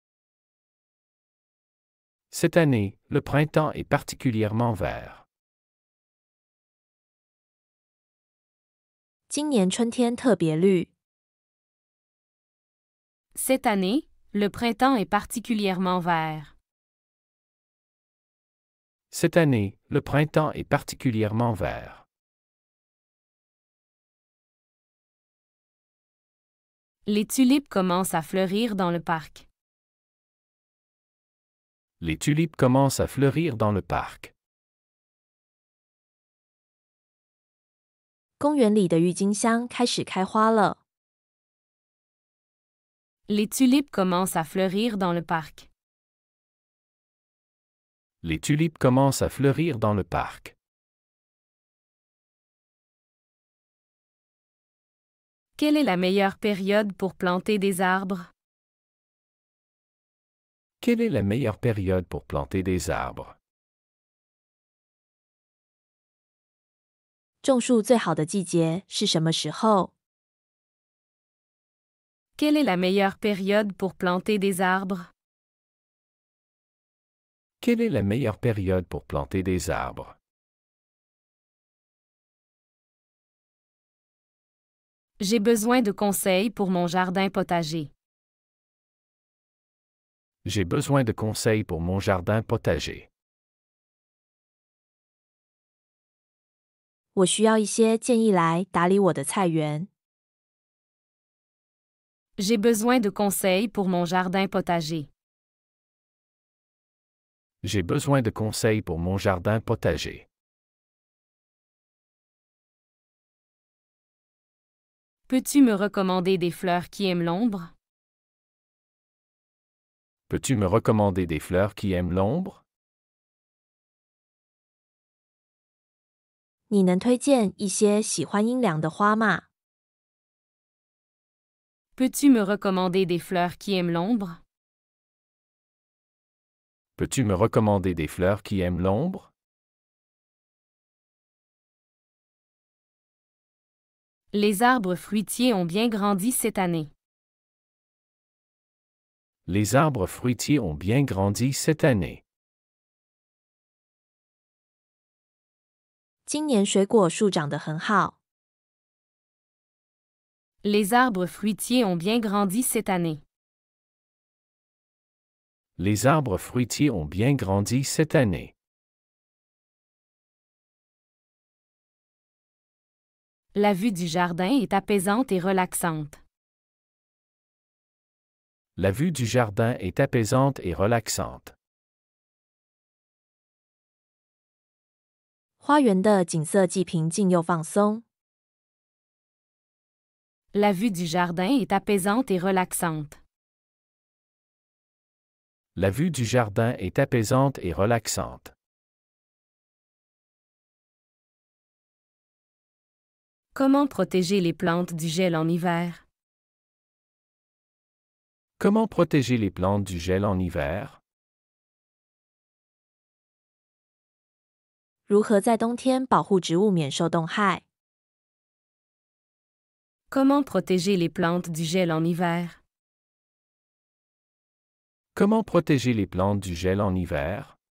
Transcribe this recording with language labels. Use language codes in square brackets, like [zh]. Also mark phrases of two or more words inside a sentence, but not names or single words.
[fr] Cette année, le printemps est particulièrement vert. [zh] 今年春天特别绿。 [fr] Cette année, le printemps est particulièrement vert. Cette année, le printemps est particulièrement vert. Les tulipes commencent à fleurir dans le parc. Les tulipes commencent à fleurir dans le parc. [zh] 公园里的郁金香开始开花了。 [fr] Les tulipes commencent à fleurir dans le parc. Les tulipes commencent à fleurir dans le parc. Quelle est la meilleure période pour planter des arbres? Quelle est la meilleure période pour planter des arbres? [zh] 种树最好的季节是什么时候？ [fr] Quelle est la meilleure période pour planter des arbres? Quelle est la meilleure période pour planter des arbres? J'ai besoin de conseils pour mon jardin potager. J'ai besoin de conseils pour mon jardin potager. [zh] 我需要一些建议来打理我的菜园。 [fr] J'ai besoin de conseils pour mon jardin potager. J'ai besoin de conseils pour mon jardin potager. Peux-tu me recommander des fleurs qui aiment l'ombre? Peux-tu me recommander des fleurs qui aiment l'ombre? [zh] 你能推荐一些喜欢阴凉的花吗？ [fr] Peux-tu me recommander des fleurs qui aiment l'ombre? Peux-tu me recommander des fleurs qui aiment l'ombre? Les arbres fruitiers ont bien grandi cette année. Les arbres fruitiers ont bien grandi cette année. [zh] 今年水果树长得很好。 [fr] Les arbres fruitiers ont bien grandi cette année. Les arbres fruitiers ont bien grandi cette année. La vue du jardin est apaisante et relaxante. La vue du jardin est apaisante et relaxante. [zh] 花园的景色既平静又放松。 [fr] La vue du jardin est apaisante et relaxante. La vue du jardin est apaisante et relaxante. Comment protéger les plantes du gel en hiver? Comment protéger les plantes du gel en hiver? [zh] 如何在冬天保护植物免受冻害？ [fr] Comment protéger les plantes du gel en hiver? Comment protéger les plantes du gel en hiver?